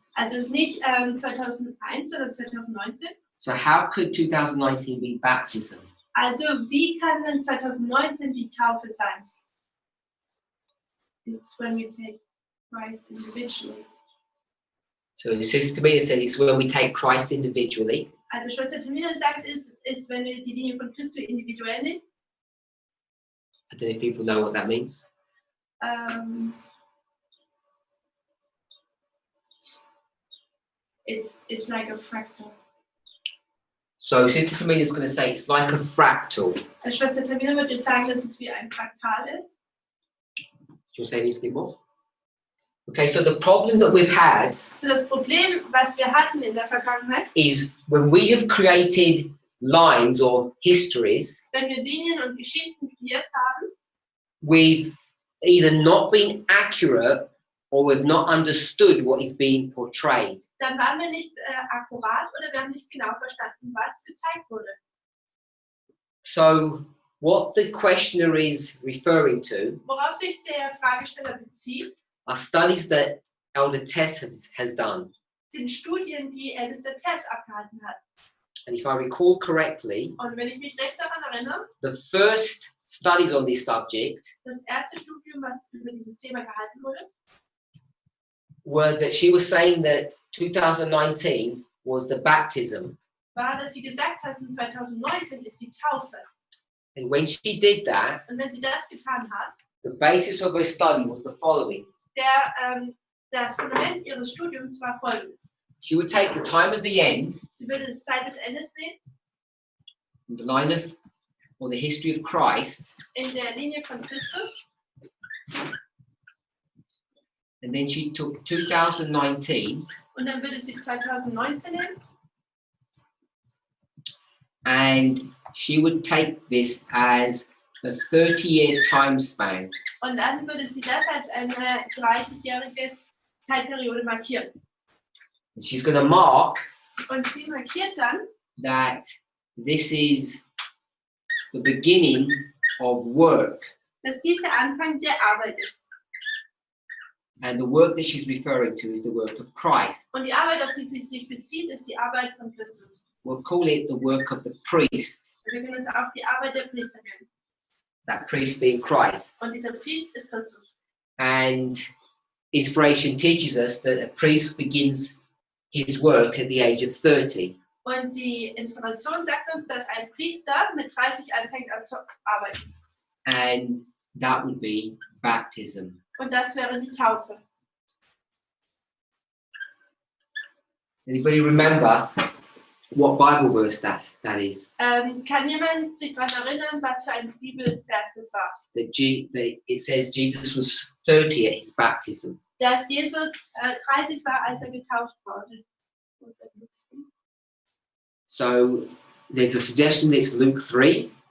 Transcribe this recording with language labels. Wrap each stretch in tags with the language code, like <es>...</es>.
<de>Also es ist nicht 2001, sondern 2019.</de> <en>So how could 2019 be baptism?</en> <de>Also wie kann denn 2019 die Taufe sein?</de> <en>It's when we take Christ individually. So Sister Tamina says it's when we take Christ individually.</en> <de>Also Schwester Tamina sagt, ist, wenn wir die Linie von Christus individuell nehmen.</de> <en>I don't know if people know what that means. It's like a fractal. So Sister Tamina is going to say it's like a fractal.</en> <de>Also Schwester Tamina wird jetzt sagen, dass es wie ein Fraktal ist.</de> <en>Do you want to say anything more? Okay, so the problem that we've had</en> <de>So das Problem, was wir hatten in der Vergangenheit,</de> <en>is when we have created lines or histories,</en> <de>wenn wir Linien und Geschichten kreiert haben,</de> <en>we've either not been accurate or we've not understood what is being portrayed.</en> <de>dann waren wir nicht akkurat oder wir haben nicht genau verstanden, was gezeigt wurde.</de> <en>So what the questioner is referring to</en> <de>Worauf sich der Fragesteller bezieht,</de> <en>are studies that Elder Tess has done.</en> <de>sind Studien, die ältester Tess abgehalten hat.</de> <en>And if I recall correctly,</en> <de>Und wenn ich mich recht daran erinnere,</de> <en>the first studies on this subject</en> <de>das erste Studium, was über dieses Thema gehalten wurde,</de> <en>were that she was saying that 2019 was the baptism.</en> <de>war, dass sie gesagt hat, 2019 ist die Taufe.</de> <en>And when she did that,</en> <de>Und wenn sie das getan hat,</de> <en>the basis of her study was the following.</en> <de>Das Fundament ihres Studiums war folgendes.</de> <en>She would take the time of the end,</en> <de>Sie würde die Zeit des Endes nehmen,</de> <en>the line of, or the history of Christ,</en> <de>in der Linie von Christus,</de> <en>and then she took 2019</en> <de>und dann würde sie 2019 nehmen</de> <en>and she would take this as a 30-year time span.</en> <de>und dann würde sie das als eine 30-jähriges Zeitperiode markieren.</de> <en>And she's going to mark</en> <de>Und sie markiert dann,</de> <en>that this is the beginning of work.</en> <de>dass dies der Anfang der Arbeit ist.</de> <en>And the work that she's referring to is the work of Christ.</en> <de>Und die Arbeit, auf die sie sich bezieht, ist die Arbeit von Christus.</de> <en>We'll call it the work of the priest,</en> <de>Wir können es auch die Arbeit der Priester nennen.</de> <en>that priest being Christ.</en> <de>Und dieser Priest ist Christus.</de> <en>And inspiration teaches us that a priest begins his work at the age of 30.</en> <de>Und die Inspiration sagt uns, dass ein Priester mit 30 anfängt an zu arbeiten.</de> <en>And that would be baptism.</en> <de>Und das wäre die Taufe.</de> <en>Anybody remember what Bible verse that is?</en> <de>Kann jemand sich daran erinnern, was für ein Bibelvers das war?</de> <en>It says Jesus was 30 at his baptism.</en> <de>Dass Jesus 30 war, als er getauft wurde.</de> <en>So there's a suggestion that it's Luke 3.</en>